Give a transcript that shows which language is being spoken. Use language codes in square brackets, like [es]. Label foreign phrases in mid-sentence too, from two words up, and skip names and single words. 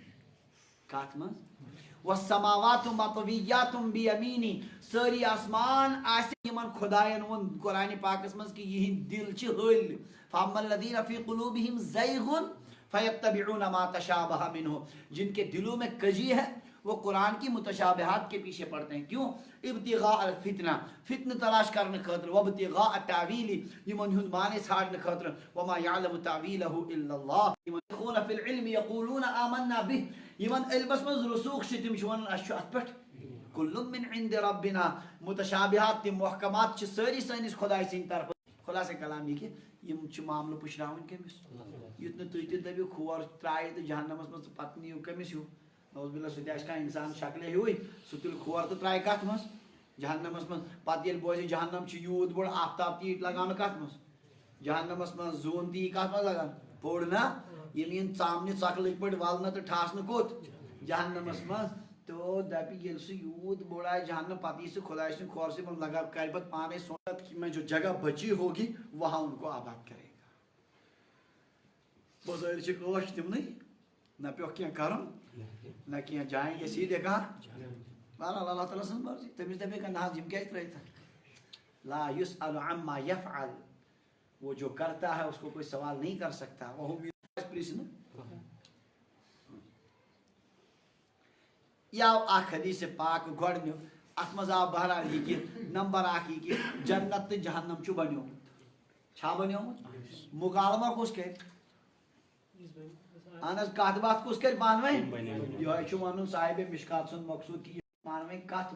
[ks] کتھ منٛز [ar] والسماوات مطویات بیمینی [ks] سٲری آسمان آسہِ یِمن خدایَن ووٚن قرآنِ پاکس منٛز کہِ یِہِنٛدۍ دِل چھِ ۂلۍ [ar] فاما الذین فی قلوبہم زیغ فیتبعون ما تشابہ منہ [ur] جن کے دلوں میں کجی ہے وہ قرآن کی متشابہات کے پیچھے پڑتے ہیں کیوں [ar] ابتغاء الفتنہ [ur] فتنہ تلاش کرنے [ks] خاطر وابتغاء التاویل یمن ہند معنی ژھانڈنے خاطر [ar] وما یعلم تاویلہ الا اللہ [ks] یمن [ar] فی العلم یقولون آمنا بہ [ks] یمن علمس منٛز رسوخ چھِ تِم چھِ ونان اسہِ چھُ اتھ پٮ۪ٹھ [ar] کل من عند ربنا [ks] متشابہات تِم محکمات چھِ سٲری سٲنِس خداے سٕنٛدِ طرفہٕ خلاصہ کلام یہِ کہِ یِم چھِ معاملہٕ پُشراوٕنۍ کٔمِس یُتھ نہٕ تُہۍ تہِ دٔپِو کھور ترٛایہِ تہٕ جہنمس منٛز تہٕ پتہٕ نِیِو کٔمِس ہیوٗ [ar] نعوذ باللہ [ks] سُہ تہِ آسہِ کانٛہہ انسان شکلہِ ہیوٗے سُہ تُلہِ کھور تہٕ ترٛایہِ کتھ منٛز جہنمس منٛز پتہٕ ییٚلہِ بوزِ جہنم چھُ یوٗت بوٚڑ آفتاب تہِ یی لگاونہٕ کتھ منٛز جہنمس منٛز زوٗن تہِ یی کتھ منٛز لگان بوٚڑ نا ییٚلہِ یِن ژامنہِ ژۄکلٕکۍ پٲٹھۍ ولنہٕ تہٕ ٹھاسنہٕ کوٚت جہنمس منٛز تو دپہِ ییٚلہِ سُہ یوٗت بوٚڑ آسہِ جہنم پتہٕ یی سُہ خداے سٕنٛدِ کھورسٕے منٛز لگا کرِ پتہٕ پانے سونچ [ur] کہ میں جو جگہ بچی ہوگی وہاں ان کو آباد کرے گا [ks] بظٲہر چھِ ٲش تِمنٕے نہ پیوٚکھ کینٛہہ کرُن نہ کینٛہہ [ur] جاییں گے سیدھے کہاں [ks] بہرحال اللہ تعالیٰ سٕنٛز مرضی تٔمِس دپے نہ حظ یِم کیازِ ترٲیتھ [ar] لا یُسأل عما یفعل [ur] وہ جو کرتا ہے اس کو کوئی سوال نہیں کر سکتا [ks] وہ پرژھنہٕ یہ آو اکھ حدیث پاک گۄڈنیُک اتھ منٛز آو بہرحال یہِ کہِ نمبر اکھ یہِ کہِ جنت تہٕ جہنم چھُ بنیومُت چھا بنیومُت مکالمہ کُس کرِ اہن حظ کتھ باتھ کُس کرِ پانہٕ ؤنۍ یِہوے چھُ ونُن صاحبِ مشکات سُنٛد مقصوٗد کہِ پانہٕ ؤنۍ کتھ